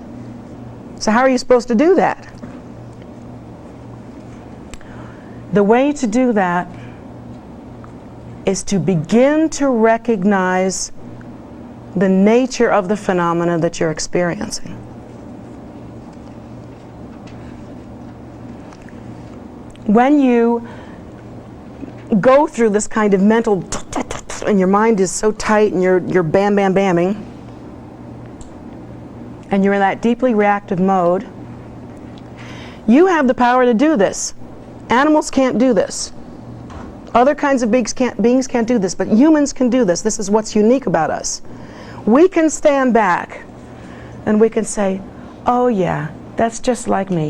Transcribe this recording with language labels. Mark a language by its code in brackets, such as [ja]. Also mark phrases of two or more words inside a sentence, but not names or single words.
[en] So how are you supposed to do that? The way to do that is to begin to recognize the nature of the phenomena that you're experiencing. When you go through this kind of mental and your mind is so tight and you're bam, bam, bamming, and you're in that deeply reactive mode, you have the power to do this. Animals can't do this. Other kinds of beings can't do this, but humans can do this. This is what's unique about us. We can stand back and we can say, oh yeah, that's just like me.